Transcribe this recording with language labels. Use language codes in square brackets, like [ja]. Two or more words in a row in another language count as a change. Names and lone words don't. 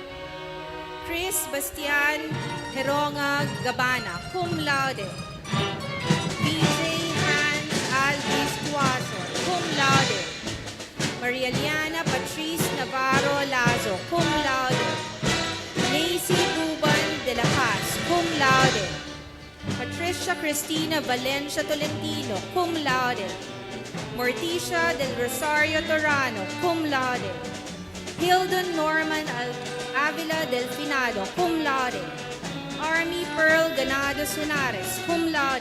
[la] Chris Bastian Heronga Gabana, cum laude. Alvis Tuaso, cum laude. Maria Liana Patrice Navarro Lazo, cum laude. Lacey Ruban de la Paz, cum laude. Patricia Cristina Valencia Tolentino, cum laude. Morticia del Rosario Torano, cum laude. Hildon Norman Avila Delfinado, cum laude. Army Pearl Ganado Sunares, cum laude.